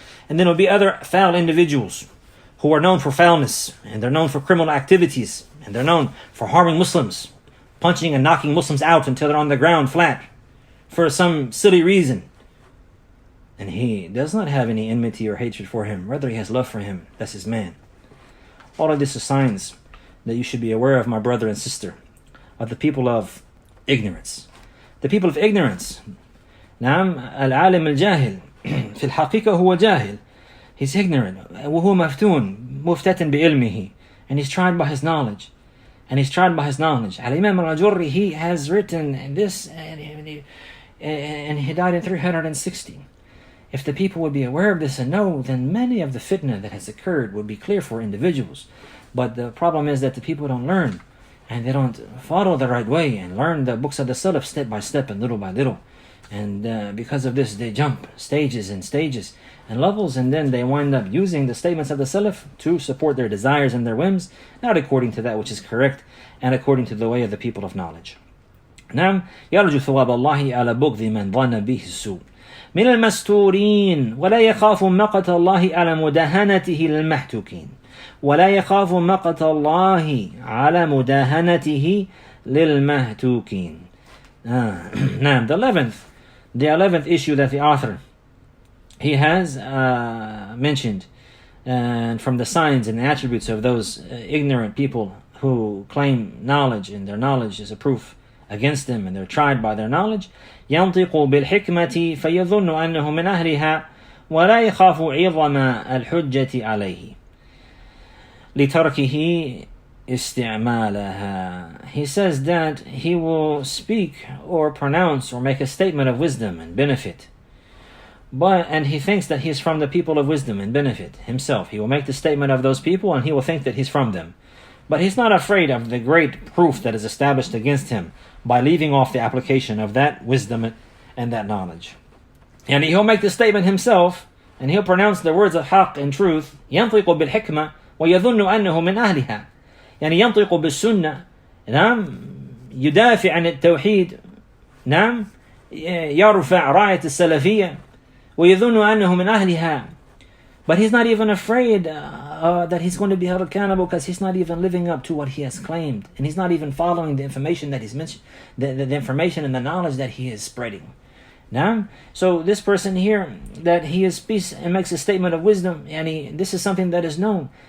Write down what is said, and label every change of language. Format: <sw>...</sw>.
<en>And then there'll be other foul individuals who are known for foulness, and they're known for criminal activities, and they're known for harming Muslims, punching and knocking Muslims out until they're on the ground flat for some silly reason. And he does not have any enmity or hatred for him. Rather, he has love for him. That's his man. All of this is signs that you should be aware of, my brother and sister, of the people of ignorance. The people of ignorance.</en> <ar>نعم العالم الجاهل في الحقيقة هو جاهل.</ar> <en>He's ignorant.</en> <ar>وهو مفتون مفتتن بعلمه.</ar> <en>And he's tried by his knowledge. Al-Imam al-Ajurri, he has written this, and he died in 360. If the people would be aware of this and know, then many of the fitna that has occurred would be clear for individuals. But the problem is that the people don't learn, and they don't follow the right way and learn the books of the Salaf step by step and little by little. And because of this, they jump stages and levels, and then they wind up using the statements of the Salaf to support their desires and their whims, not according to that which is correct and according to the way of the people of knowledge.</en> <ar>نعم يرجو ثواب الله على بغض من ظن به السوء من المستورين ولا يخاف مقت الله على مداهنته للمحتوكين ولا يخاف مقت الله على مداهنته للمحتوكين.</ar> <en>نعم, the 11th issue that the author he has mentioned, and from the signs and attributes of those ignorant people who claim knowledge and their knowledge is a proof against them and they're tried by their knowledge,</en> <ar>ينطق بالحكمة فيظن أنه من أهلها ولا يخاف عظم الحجة عليه لتركه استعمالها.</ar> <en>He says that he will speak or pronounce or make a statement of wisdom and benefit, and he thinks that he is from the people of wisdom and benefit himself. He will make the statement of those people and he will think that he's from them. But he's not afraid of the great proof that is established against him by leaving off the application of that wisdom and that knowledge. And he'll make the statement himself and he'll pronounce the words of haqq and truth.</en> <ar>ينطق بالحكمة ويظن أنه من أهلها. يعني ينطق بالسنة. نعم يدافع عن التوحيد. نعم يرفع راية السلفية ويظن أنه من أهلها.</ar> <en>But he's not even afraid that he's going to be held accountable because he's not even living up to what he has claimed. And he's not even following the information that he's mentioned, the information and the knowledge that he is spreading. Now, so this person here, that he is peace and makes a statement of wisdom, and this is something that is known.</en>